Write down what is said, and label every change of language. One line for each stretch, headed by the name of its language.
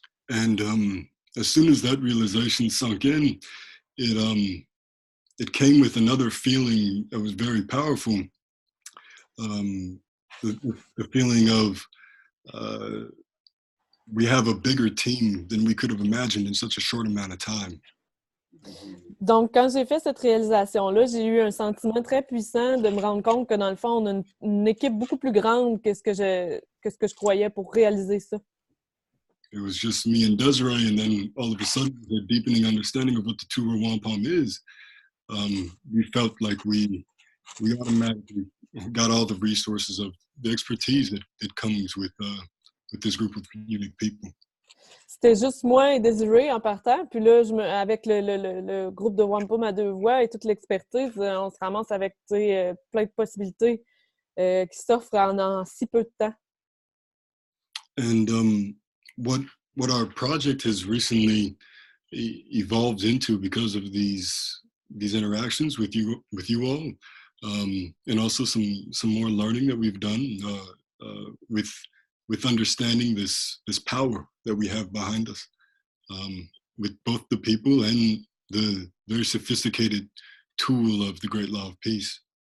English: And as soon as that realization sunk in, it came with another feeling that was very powerful. The feeling of we have a bigger team than we could have imagined in such a short amount of time.
French: Donc, quand j'ai fait cette réalisation-là, j'ai eu un sentiment très puissant de me rendre compte que, dans le fond, on a une équipe beaucoup plus grande que ce que je croyais pour réaliser ça.
English: It was just me and Desiree, and then all of a sudden, the deepening understanding of what the Row Wampum is, we felt like we automatically got all the resources of the expertise that comes with this group of unique people.
French: C'était juste moi et Désiré en partant. Puis là, avec le groupe de Wampum à deux voix et toute l'expertise, on se ramasse avec plein de possibilités qui s'offrent en si peu de temps.
English: And what our project has recently evolved into because of these interactions with you all, and also some more learning that we've done with understanding this power that we have behind us, with both the people and the very sophisticated tool of the great law of peace.